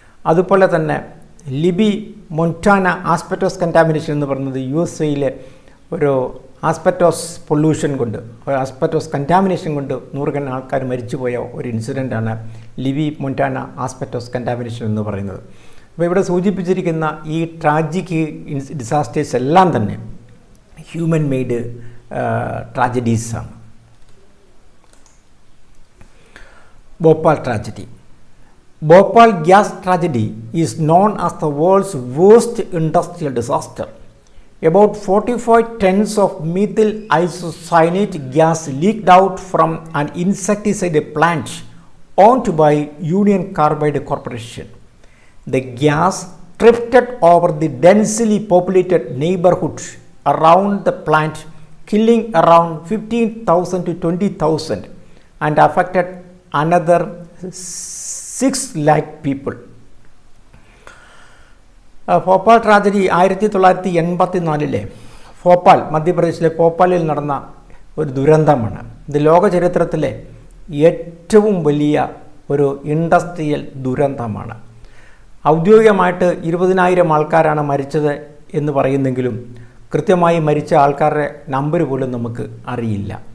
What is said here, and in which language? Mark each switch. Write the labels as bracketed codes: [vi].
[ml] അതുപോലെ തന്നെ Libi Montana asbestos contamination എന്ന് പറയുന്നത് USA ഒരു ആസ്പെറ്റോസ് പൊല്യൂഷൻ കൊണ്ട്, ആസ്പെറ്റോസ് കണ്ടാമിനേഷൻ കൊണ്ട് നൂറുകണക്കിന് ആൾക്കാർ മരിച്ചുപോയ ഒരു ഇൻസിഡൻ്റാണ് ലിബി മൊണ്ടാന ആസ്പെറ്റോസ് കണ്ടാമിനേഷൻ എന്ന് പറയുന്നത്. അപ്പോൾ ഇവിടെ സൂചിപ്പിച്ചിരിക്കുന്ന ഈ ട്രാജിക് ഡിസാസ്റ്റേഴ്സ് എല്ലാം തന്നെ human made ട്രാജഡീസാണ്. Bhopal tragedy. [en] Bhopal gas tragedy is known as the world's worst industrial disaster. About 45 tons of methyl isocyanate gas leaked out from an insecticide plant owned by Union Carbide Corporation. The gas drifted over the densely populated neighborhood around the plant, killing around 15,000 to 20,000 and affected another 6 lakh people. [ml] Bhopal tragedy 1984 Bhopal, മധ്യപ്രദേശിലെ ഭോപ്പാലിൽ നടന്ന ഒരു ദുരന്തമാണ്. ഇത് ലോക ചരിത്രത്തിലെ ഏറ്റവും വലിയ ഒരു ഇൻഡസ്ട്രിയൽ ദുരന്തമാണ്. ഔദ്യോഗികമായിട്ട് 20,000 ആൾക്കാരാണ് മരിച്ചത് എന്ന് പറയുന്നെങ്കിലും കൃത്യമായി മരിച്ച ആൾക്കാരുടെ നമ്പർ പോലും നമുക്ക് അറിയില്ല.